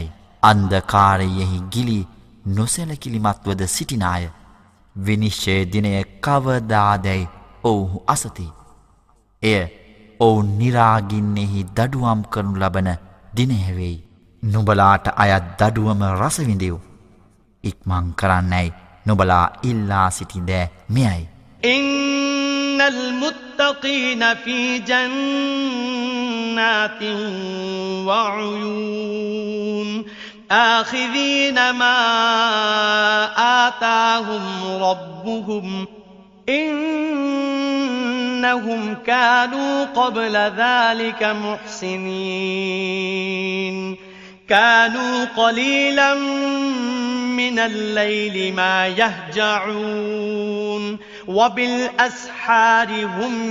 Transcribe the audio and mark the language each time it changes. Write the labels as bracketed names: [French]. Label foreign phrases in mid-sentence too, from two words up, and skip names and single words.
[Sinhala] අන්ධකාරයෙහි ගිලි නොසැලකිලිමත්වද සිටින අය විනිශ්චය දිනය කවදාදැයි ඔවුහු අසති. එය ඔවුන් නිරාගින්නෙහි දඩුවම් කරනු ලබන දිනයවෙයි. නුබලාට අයත් දඩුවම රසවිඳිව්. ඉක්මං කරන්නැයි නුබලා ඉල්ලා සිටි දෑ මෙයයි. [Arabic] إن المتقين في جنات وعيون آخذين ما آتاهم ربهم إنهم كانوا قبل ذلك محسنين كانوا قليلا من الليل ما يهجعون وبالأسحار هم